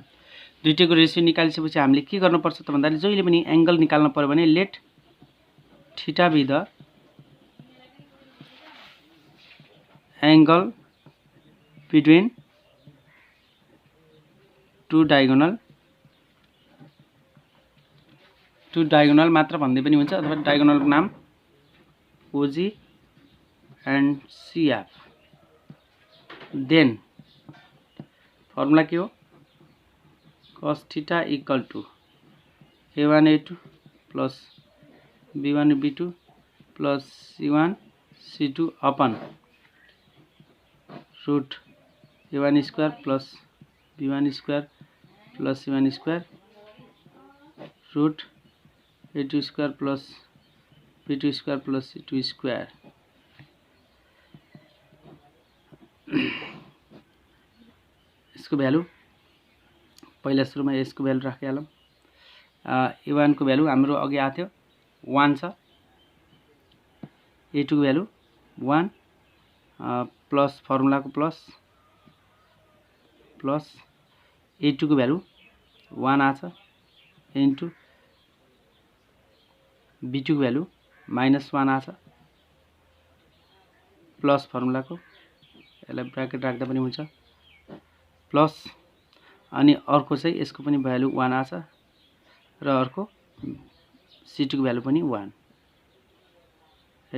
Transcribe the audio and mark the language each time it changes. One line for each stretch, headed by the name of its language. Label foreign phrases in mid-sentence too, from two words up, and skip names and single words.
Nepali: दुईटैको रेसियो निकालिसकेपछि हामीले के गर्नुपर्छ त भन्दाखेरि जहिले पनि एंगल निकाल्नु पर्यो भने
English: let theta be the angle between two diagonal
Nepali: मात्र भन्दै पनि हुन्छ अथवा डायगोनलको नाम
English: OG and CF. then formula
Nepali: के हो
English: cos theta equal to a1 a2 plus b1 b2 plus c1 c2 upon root a1 square plus b1 square plus c1 square root a2 square plus b2 square plus c2 square.
Nepali: इसको भ्यालु पहिला सुरुमा यसको भ्यालु राखिहालौँ। a1 को भ्यालु हाम्रो अघि आएको थियो 1 छ, a2 को भ्यालु 1 प्लस फर्मुलाको प्लस a2 को भ्यालु 1 आछ इन्टु b2 को भ्यालु -1 आछ प्लस फर्मुलाको यसलाई ब्र्याकेट राख्दा पनि हुन्छ प्लस अनि अर्को चाहिँ यसको पनि भ्यालु 1 आछ र अर्को c2 को भ्यालु पनि 1 है।